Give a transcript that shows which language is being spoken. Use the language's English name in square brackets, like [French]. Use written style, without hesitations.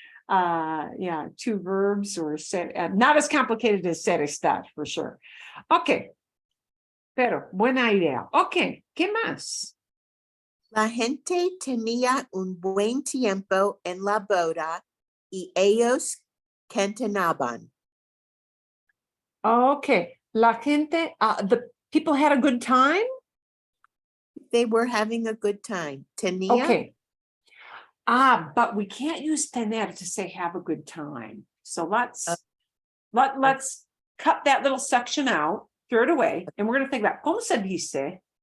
[English] Yeah, two verbs or ser, not as complicated as ser estar, for sure. [Spanish] Okay. Pero, buena idea. Okay, ¿qué más? La gente tenía un buen tiempo en la boda y ellos cantaban. [English] Okay, [Spanish] la gente, [English] the people had a good time? They were having a good time. [Spanish] Tenía. [English] Okay. But we can't use tener to say have a good time. So let's cut that little section out, throw it away, and we're going to think about [Spanish] ¿cómo se dice?